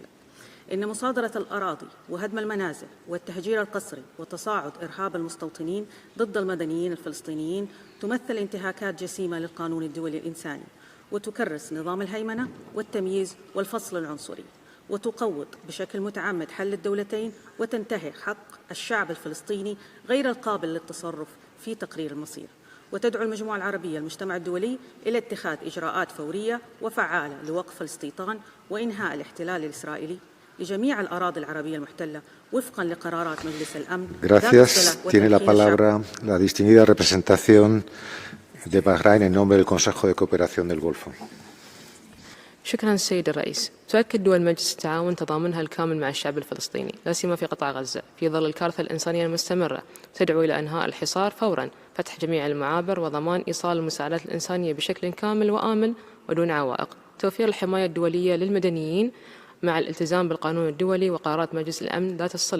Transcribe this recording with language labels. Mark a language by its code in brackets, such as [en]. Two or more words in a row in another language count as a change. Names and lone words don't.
[ar] إن مصادرة الأراضي وهدم المنازل والتهجير القسري وتصاعد إرهاب المستوطنين ضد المدنيين الفلسطينيين تمثل انتهاكات جسيمة للقانون الدولي الإنساني، وتكرس نظام الهيمنة والتمييز والفصل العنصري، وتقوض بشكل متعمد حل الدولتين، وتنتهك حق الشعب الفلسطيني غير القابل للتصرف في تقرير المصير. وتدعو المجموعة العربية المجتمع الدولي إلى اتخاذ إجراءات فورية وفعالة لوقف الاستيطان وإنهاء الاحتلال الإسرائيلي لجميع الأراضي العربية المحتلة وفقا لقرارات مجلس الأمن. [es] Gracias. Tiene la palabra la distinguida representación de Bahrein en nombre del Consejo de Cooperación del Golfo. [ar] شكرا السيد الرئيس. تؤكد دول مجلس التعاون تضامنها الكامل مع الشعب الفلسطيني لا سيما في قطاع غزة في ظل الكارثة الإنسانية المستمرة، تدعو إلى إنهاء الحصار فورا، فتح جميع المعابر، وضمان إيصال المساعدات الإنسانية بشكل كامل وآمن ودون عوائق، توفير الحماية الدولية للمدنيين مع الالتزام بالقانون الدولي وقرارات مجلس الأمن ذات الصلة.